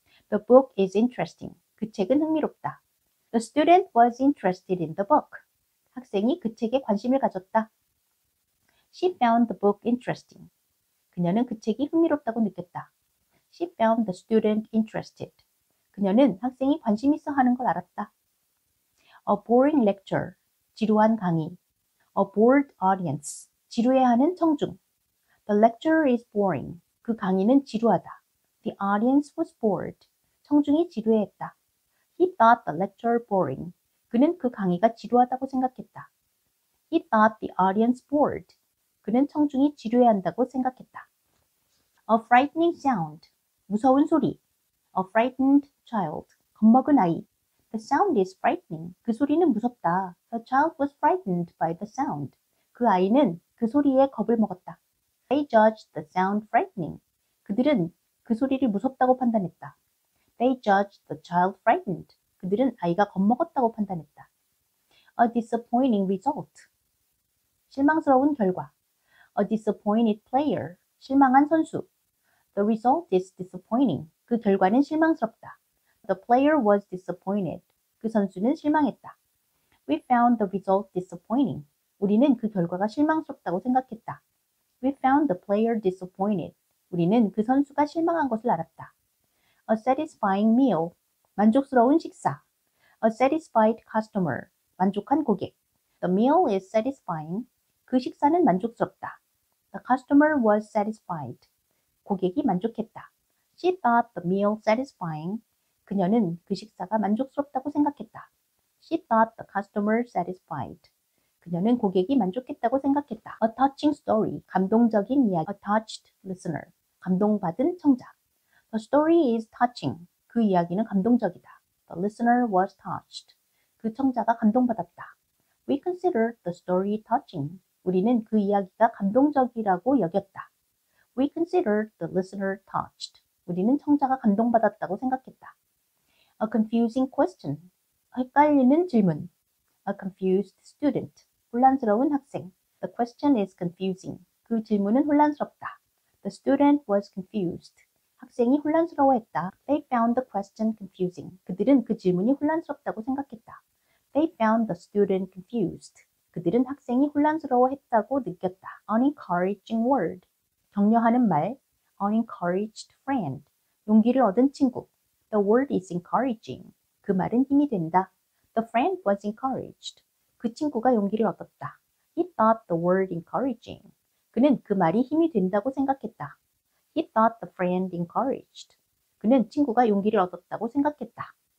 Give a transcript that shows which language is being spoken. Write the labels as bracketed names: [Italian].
[English] The book is interesting. [Korean] 그 책은 흥미롭다. [English] The student was interested in the book. [Korean] 학생이 그 책에 관심을 가졌다. [English] She found the book interesting. [Korean] 그녀는 그 책이 흥미롭다고 느꼈다. [English] She found the student interested. [Korean] 그녀는 학생이 관심 있어 하는 걸 알았다. [English] A boring lecture. [Korean] 지루한 강의. [English] A bored audience. [Korean] 지루해하는 청중. [English] The lecture is boring. [Korean] 그 강의는 지루하다. [English] The audience was bored. [Korean] 청중이 지루해했다. [English] He thought the lecture boring. [Korean] 그는 그 강의가 지루하다고 생각했다. [English] He thought the audience bored. [Korean] 그는 청중이 지루해한다고 생각했다. [English] A frightening sound. [Korean] 무서운 소리. [English] A frightened child. [Korean] 겁먹은 아이. [English] The sound is frightening. [Korean] 그 소리는 무섭다. [English] The child was frightened by the sound. [Korean] 그 아이는 그 소리에 겁을 먹었다. [English] They judged the sound frightening. [Korean] 그들은 그 소리를 무섭다고 판단했다. [English] They judged the child frightened. [Korean] 그들은 아이가 겁먹었다고 판단했다. [English] A disappointing result. [Korean] 실망스러운 결과. [English] A disappointed player. [Korean] 실망한 선수. [English] The result is disappointing. [Korean] 그 결과는 실망스럽다. [English] The player was disappointed. [Korean] 그 선수는 실망했다. [English] We found the result disappointing. [Korean] 우리는 그 결과가 실망스럽다고 생각했다. [English] We found the player disappointed. [Korean] 우리는 그 선수가 실망한 것을 알았다. [English] A satisfying meal. [Korean] 만족스러운 식사. [English] A satisfied customer. [Korean] 만족한 고객. [English] The meal is satisfying. [Korean] 그 식사는 만족스럽다. [English] The customer was satisfied. [Korean] 고객이 만족했다. [English] She thought the meal satisfying. [Korean] 그녀는 그 식사가 만족스럽다고 생각했다. [English] She thought the customer satisfied. [Korean] 그녀는 고객이 만족했다고 생각했다. [English] A touching story. [Korean] 감동적인 이야기. [English] A touched listener. [Korean] 감동받은 청자. [English] The story is touching. [Korean] 그 이야기는 감동적이다. [English] The listener was touched. [Korean] 그 청자가 감동받았다. [English] We considered the story touching. [Korean] 우리는 그 이야기가 감동적이라고 여겼다. [English] We considered the listener touched. [Korean] 우리는 청자가 감동받았다고 생각했다. [English] A confusing question. [Korean] 헷갈리는 질문. [English] A confused student. [Korean] 혼란스러운 학생. [English] The question is confusing. [Korean] 그 질문은 혼란스럽다. [English] The student was confused. [Korean] 학생이 혼란스러워했다. [English] They found the question confusing. [Korean] 그들은 그 질문이 혼란스럽다고 생각했다. [English] They found the student confused. [Korean] 그들은 학생이 혼란스러워했다고 느꼈다. [English] An encouraging word. [Korean] 격려하는 말. [English] An encouraged friend. [Korean] 용기를 얻은 친구. [English] The word is encouraging. [Korean] 그 말은 힘이 된다. [English] The friend was encouraged. [Korean] 그 친구가 용기를 얻었다. [English] He thought the word encouraging. [Korean] 그는 그 말이 힘이 된다고 생각했다. [English] He thought the friend encouraged. [Korean] 그는 친구가 용기를 얻었다고 생각했다.